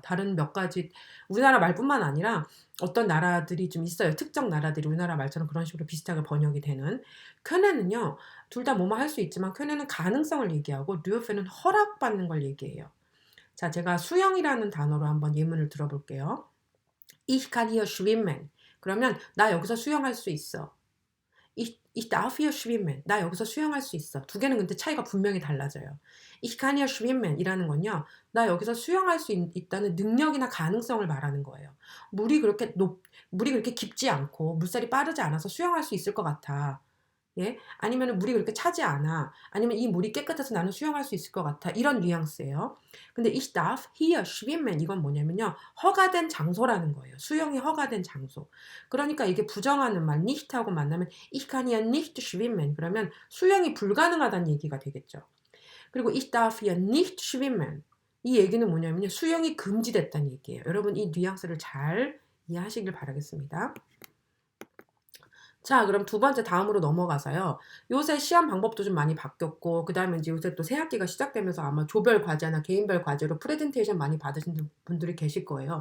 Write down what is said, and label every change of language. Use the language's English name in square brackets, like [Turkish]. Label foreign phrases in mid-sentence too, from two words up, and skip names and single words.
[Korean] 다른 몇 가지 우리나라 말뿐만 아니라 어떤 나라들이 좀 있어요. 특정 나라들이 우리나라 말처럼 그런 식으로 비슷하게 번역이 되는. können은요. 둘 다 뭐뭐 할 수 있지만 können은 가능성을 얘기하고 dürfen은 허락받는 걸 얘기해요. 자, 제가 수영이라는 단어로 한번 예문을 들어볼게요. [German] Ich kann hier schwimmen. [Korean] 그러면 나 여기서 수영할 수 있어. [German] Ich darf hier schwimmen. [Korean] 나 여기서 수영할 수 있어. 두 개는 근데 차이가 분명히 달라져요. [German] Ich kann hier schwimmen [Korean] 이라는 건요. 나 여기서 수영할 수 있다는 능력이나 가능성을 말하는 거예요. 물이 그렇게 깊지 않고 물살이 빠르지 않아서 수영할 수 있을 것 같아. 예? 아니면 물이 그렇게 차지 않아. 아니면 이 물이 깨끗해서 나는 수영할 수 있을 것 같아. 이런 뉘앙스예요. 근데 [German] ich darf hier schwimmen [Korean] 이건 뭐냐면요. 허가된 장소라는 거예요. 수영이 허가된 장소. 그러니까 이게 부정하는 말 nicht하고 만나면 [German] ich kann hier nicht schwimmen [Korean] 그러면 수영이 불가능하다는 얘기가 되겠죠. [German] 그리고 ich darf hier nicht schwimmen [Korean] 이 얘기는 뭐냐면요. 수영이 금지됐다는 얘기예요. 여러분 이 뉘앙스를 잘 이해하시길 바라겠습니다. 자, 그럼 두 번째 다음으로 넘어가서요. 요새 시험 방법도 좀 많이 바뀌었고 그다음에 이제 요새 또 새학기가 시작되면서 아마 조별 과제나 개인별 과제로 프레젠테이션 많이 받으신 분들이 계실 거예요.